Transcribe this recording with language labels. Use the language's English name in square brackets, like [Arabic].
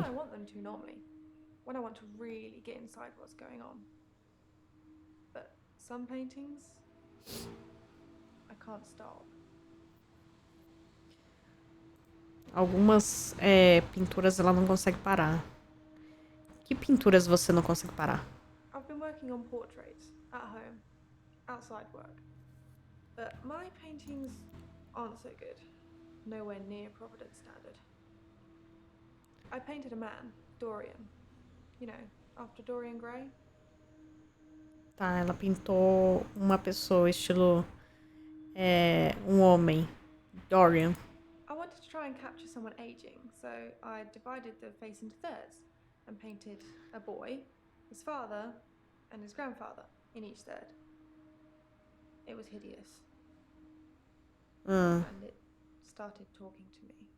[English] When I want them to normally. When I want to really get inside what's going on. But some paintings, I can't stop. [Portuguese] Algumas pinturas ela não consegue parar. Que pinturas você não consegue parar? [English] I've been working on portraits, at home, outside work. But my paintings aren't so good. Nowhere near Providence standard. I painted a man, Dorian. You know, after Dorian Gray. [Portuguese] Tá, ela pintou uma pessoa, estilo um homem, Dorian. [English] I wanted to try and capture someone aging, so I divided the face into thirds and painted a boy, his father, and his grandfather in each third. It was hideous. And it started talking to me.